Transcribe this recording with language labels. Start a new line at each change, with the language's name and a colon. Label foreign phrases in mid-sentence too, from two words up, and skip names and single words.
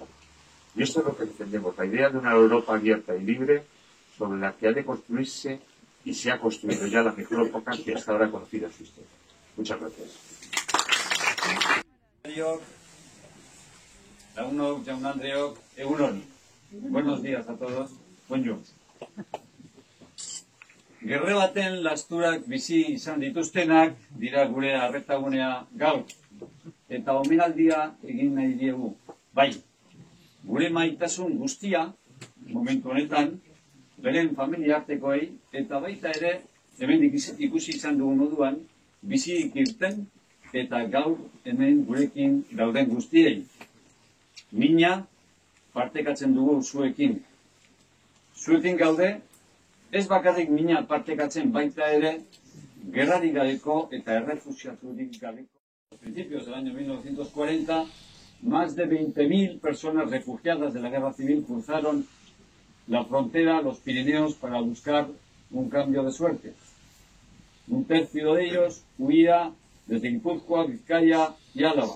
Spanish: Y esto es lo que defendemos, la idea de una Europa abierta y libre sobre la que ha de construirse y se ha construido ya la mejor época que hasta ahora ha conocido en su historia. Muchas gracias. Buenos días a todos. Bonjour.
Basque: Gerre baten lasturak bizi izan dituztenak dira gure arretagunea gaur. Eta omenaldia egin nahi diegu. Bai, gure maitasun guztia, momentu honetan, beren familiartekoei, eta baita ere, hemen ikusi izan dugun moduan, bizi irten eta gaur hemen gurekin dauden guztiei. Mina partekatzen dugu zuekin. Zuekin gaude, ez bakarrik mina partekatzen baita ere, gerrarik gabeko eta errefuxiaturik gabeko.
Spanish: A principios del año 1940, más de 20.000 personas refugiadas de la guerra civil cruzaron la frontera, los Pirineos, para buscar un cambio de suerte. Un tercio de ellos huía desde Guipúzcoa, Vizcaya y Álava.